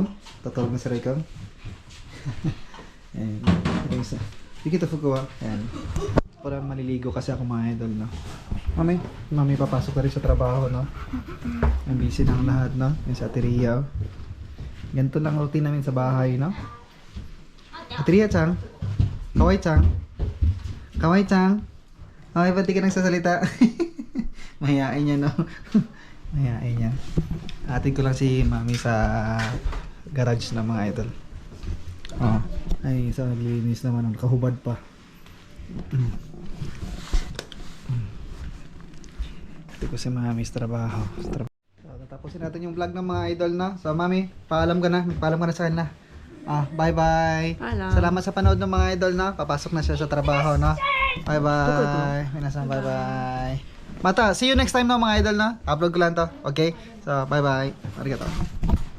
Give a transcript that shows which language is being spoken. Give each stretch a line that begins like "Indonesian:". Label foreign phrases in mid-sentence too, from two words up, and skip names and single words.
Filipino: Tutulog na si Raycom. Ayan. Ito isa. Hindi kita fukuha. Ayan. Parang maliligo kasi ako mga idol, no? Mami papasok na rin sa trabaho, no? Ang busy ng lahat, no? Yung sa Ateria, oh. Ganito lang routine namin sa bahay, no?
Japanese: Ateria-chan. Kawai-chan. Kawai-chan.
Filipino: Okay, ba't di ka nagsasalita? Mahihain niya, no? Mahihain niya. Atin ko lang si mami sa garage na mga idol. Oh. Ay, isa naglilinis naman. Kahubad pa. Ito ko si mami sa trabaho. So, tapusin natin yung vlog ng mga idol na. So, mami, paalam ka na. Paalam ka na sa kanila. Bye-bye. Paalam. Salamat sa panood ng mga idol na. Papasok na siya sa trabaho, no? Bye-bye. Minasan, bye-bye. Mata,
English: see you next time
Filipino: na mga idol na. Upload ko lang to. Okay? So, bye-bye.
Japanese: Arigato.